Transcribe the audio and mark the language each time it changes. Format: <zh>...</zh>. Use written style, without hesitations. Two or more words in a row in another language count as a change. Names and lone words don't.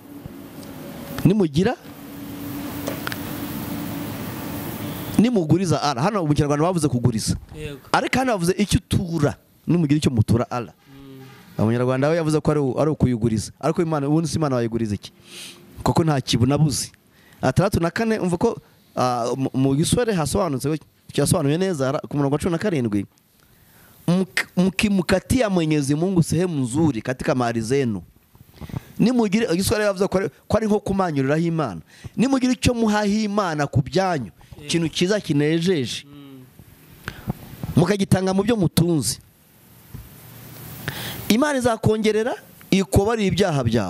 <rw>Nimuguriza Allah, hano mu Kinyarwanda bavuze kuguriza, ariko hano bavuze icyo utura, nimugira icyo mutura Allah. Abanyarwanda we yavuze ko ari ukuyuguriza, ariko Imana ubundi si Imana wayiguriza iki, kuko nta kibuna-buzi. 34 umva ko mu giswahili hasobanutse cyasobanuye neza ku murongo wa 17,</rw> <sw>mkimukatia Mwenyezi Mungu sehemu nzuri katika mali zenu.</sw> <rw>Nimugire igiswahili yavuze ko ari nko kumanyuriraho Imana. Nimugire icyo muhaha Imana ku byanyu, ikintu kiza kinejeje, mukagitanga mu byo mutunzi, Imana izakongerera ikubabarira ibyaha byawe.</rw>